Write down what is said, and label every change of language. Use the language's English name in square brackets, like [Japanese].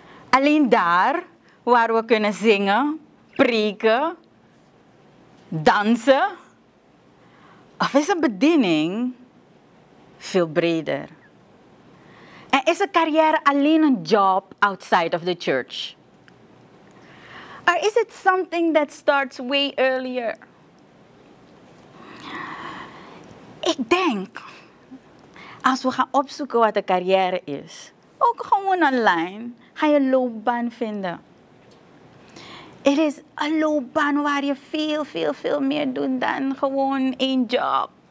[Dutch] Alleen daar waar we kunnen zingen, preken, dansen? Of is een bediening veel breder? En is een carrière alleen een job [English] outside of the church? Or is it something that starts way earlier? [Dutch] Ik denk, als we gaan opzoeken wat een carrière is, ook gewoon online, ga je loopbaan vinden. Het is een loopbaan waar je veel meer doet dan gewoon één job.